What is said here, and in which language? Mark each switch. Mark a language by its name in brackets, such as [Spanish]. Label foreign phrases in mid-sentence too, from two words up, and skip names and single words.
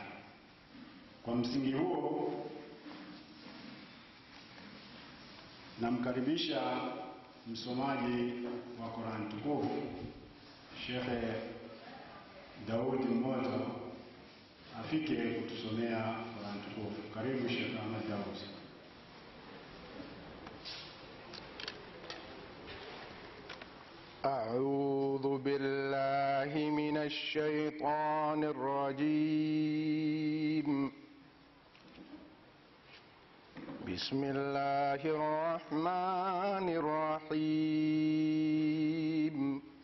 [Swahili] Kwa msingi huo, namkaribisha msomaji wa Qur'an tukufu Sheikh Daudi Mmoja afike kutusomea Qur'an tukufu. Karibu Sheikh Ahmad Daudi. [Arabic] أعوذ بالله من الشيطان الرجيم. بسم الله الرحمن الرحيم.